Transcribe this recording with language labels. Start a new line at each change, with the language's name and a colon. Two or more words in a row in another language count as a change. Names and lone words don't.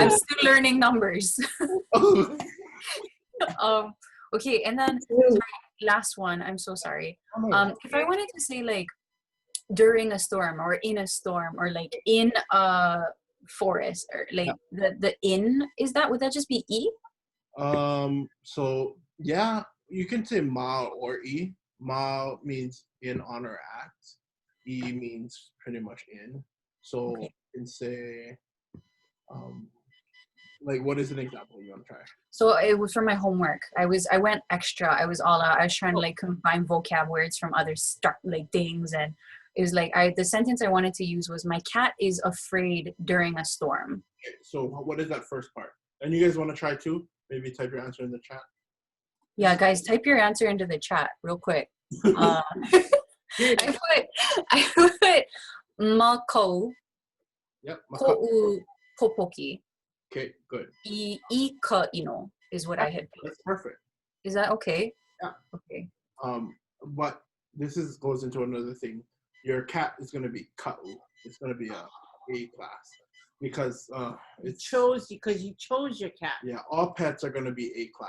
English: I'm still learning numbers. Okay, and then sorry, last one. I'm so sorry. If I wanted to say like during a storm or in a storm or like in a forest or like the in, would that just be e? So yeah, you can say ma or e. Ma means in, on, or at. E means pretty much in. So you can say, like, what is an example you want to try? So it was for my homework. I went extra. I was all out. I was trying to like combine vocab words from other like things, and it was like the sentence I wanted to use was my cat is afraid during a storm. Okay, so what is that first part? And you guys want to try too? Maybe type your answer in the chat. Yeah, guys, type your answer into the chat real quick. I put mako. Yep.
Hawaiian: Ko'u popoki.
English: Okay, good.
Hawaiian: Ika ino
English: is what I had put. That's perfect. Is that okay? Yeah. Okay. But this goes into another thing. Your cat is going to be ka'u. It's going to be a class because you chose your cat. Yeah, all pets are going to be A class.